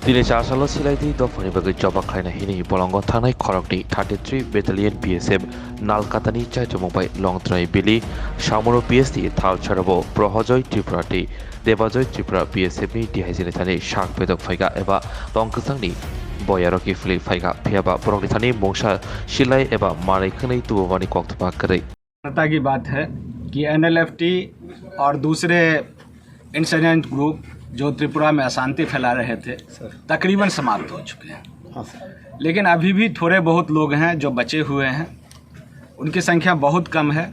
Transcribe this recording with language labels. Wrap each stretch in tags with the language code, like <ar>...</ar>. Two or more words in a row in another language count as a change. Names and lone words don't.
<trp>दिनै चारसालाव सिलाइदि दफानि बागै जबा खायना हिनि बलंग थानाय खरकनि 33 बेटालियन BSF नालकातानि चाइचमंबाय लंथ्राय बिलि सामरो PSD थाल छाराबो प्रहजय त्रिपुराति देबाजय त्रिपुरा BSF नि दिहाइजिनि थानि शाक पेदक फाइगा एबा लंकसांनि बयारकी फुलि फाइगा फियाबा बरंनि थानि मोंसा सिलाई एबा मारैखनै तुबवानि कक्तबा करे</trp> <hi>की बात है कि NLFT और दूसरे इंसर्जेंट ग्रुप जो त्रिपुरा में अशांति फैला रहे थे तकरीबन समाप्त हो चुके हैं। लेकिन अभी भी थोड़े बहुत लोग हैं जो बचे हुए हैं, उनकी संख्या बहुत कम है।</hi>